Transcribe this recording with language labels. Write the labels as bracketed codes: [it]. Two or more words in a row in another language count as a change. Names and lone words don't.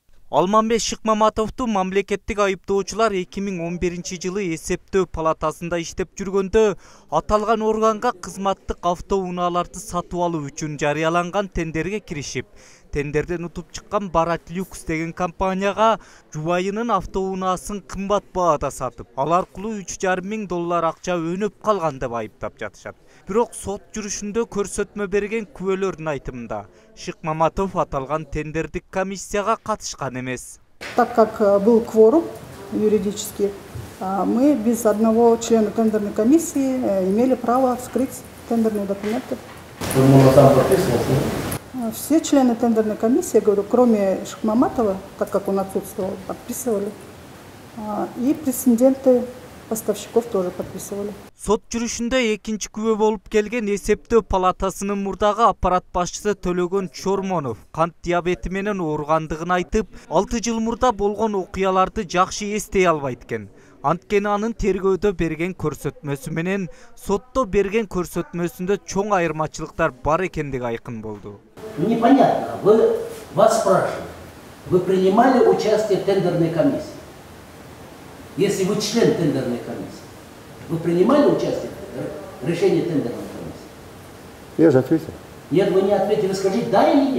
[ky] Алмамбет Шыкмаматовду мамлекеттик айыптоочулар 2011-жылы эсептөө палатасында иштеп жүргөндө аталган органга кызматтык автоунааларды сатып алуу үчүн жарыяланган тендерге киришип, тендерден утуп чыккан Барат Люкс деген компанияга жубайынын автоунаасын кымбат баада сатып, ал аркылуу $3,500 акча өнөп калган деп айыптап жатышат. Бирок сот жүрүшүндө көрсөтмө берген күбөлөрдүн айтымында Шыкмаматов аталган тендердик комиссияга катышкан эмес. [ru] Так как был кворум юридический, мы без одного члена тендерной комиссии имели право вскрыть тендерные документы. Все члены тендерной комиссии, я говорю, кроме Шыкмаматова, так как он отсутствовал, подписывали. И претенденты поставщиков тоже подписывали. [ky] Сот жүрүшүндө экинчи күбө болуп келген эсептөө палатасынын мурдагы аппарат башчысы Төлөгөн Чормонов кант диабети менен ооругандыгын айтып, 6 жыл мурда болгон окуяларды жакшы эстей албайт экен. Анткени анын тергөөдө берген көрсөтмөсү менен сотто берген көрсөтмөсүндө чоң айырмачылыктар бар экендиги айкын болду. [ru] Непонятно. Вас спрашивают, вы принимали участие в тендерной комиссии? Если вы член тендерной комиссии, вы принимали участие в решении тендерной комиссии? Я же ответил. Нет, вы не ответили. Скажите, да или нет?